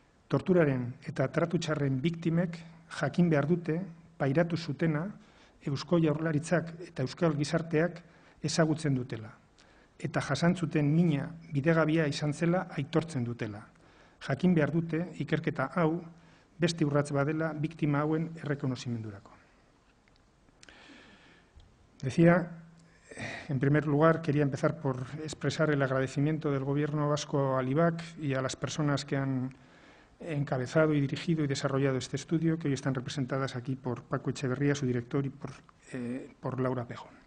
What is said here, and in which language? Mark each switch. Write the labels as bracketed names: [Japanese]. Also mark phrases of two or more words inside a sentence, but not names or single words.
[Basque] Torturaren eta tratu txarren biktimek jakin behar dute pairatu zutena Eusko Jaurlaritzak eta Euskal Gizarteak ezagutzen dutela, eta jasantzuten mina bidegabea izan zela aitortzen dutela. Jakin behar dute ikerketa hau beste urrats badela biktima hauen errekonozimendurako. [Spanish] Decía, en primer lugar, quería empezar por expresar el agradecimiento del Gobierno vasco al IBAC y a las personas que han encabezado y dirigido y desarrollado este estudio, que hoy están representadas aquí por Paco Echeverría, su director, y por Laura Pejo.